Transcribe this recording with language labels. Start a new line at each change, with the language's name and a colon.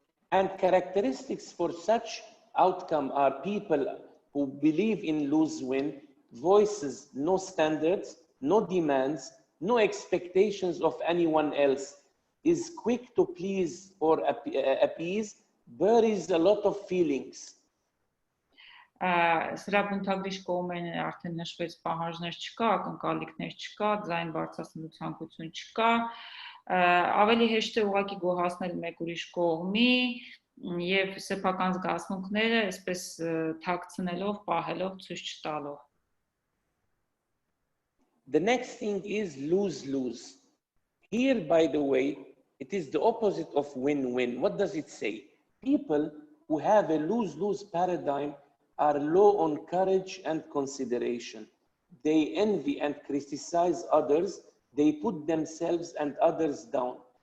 English: And characteristics for such outcome are people who believe in lose-win, voices no standards, no demands, no expectations of anyone else, is quick to please or appease, buries a lot of feelings.
Armenian: Սրա բնութագրիչ կողմերն արդեն նշվեց, պահանջներ չկա, ակնկալիքներ չկա, ձայն բարձրացնելու ցանկություն չկա, ավելի հեշտ է ուղղակի գոհացնել մեկ ուրիշ կողմի եւ սեփական զգացմունքները այսպես թաքցնելով, պահելով, ցույց չտալով.
English: The next thing is lose-lose. Here, by the way, it is the opposite of win-win. What does it say? People who have a lose-lose paradigm are low on courage and consideration. They envy and criticize others. They put themselves and others down.